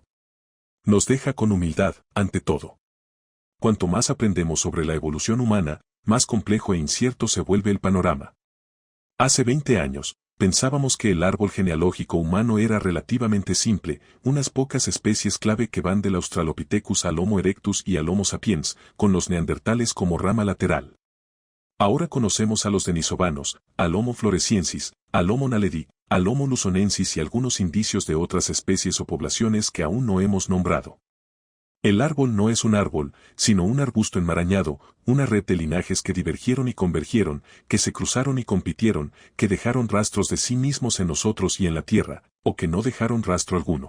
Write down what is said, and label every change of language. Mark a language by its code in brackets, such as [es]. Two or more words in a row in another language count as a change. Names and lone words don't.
[es] Nos deja con humildad, ante todo. Cuanto más aprendemos sobre la evolución humana, más complejo e incierto se vuelve el panorama. Hace 20 años, pensábamos que el árbol genealógico humano era relativamente simple, unas pocas especies clave que van del Australopithecus al Homo erectus y al Homo sapiens, con los neandertales como rama lateral. Ahora conocemos a los denisovanos, al Homo floresiensis, al Homo naledi, al Homo luzonensis y algunos indicios de otras especies o poblaciones que aún no hemos nombrado. El árbol no es un árbol, sino un arbusto enmarañado, una red de linajes que divergieron y convergieron, que se cruzaron y compitieron, que dejaron rastros de sí mismos en nosotros y en la tierra, o que no dejaron rastro alguno.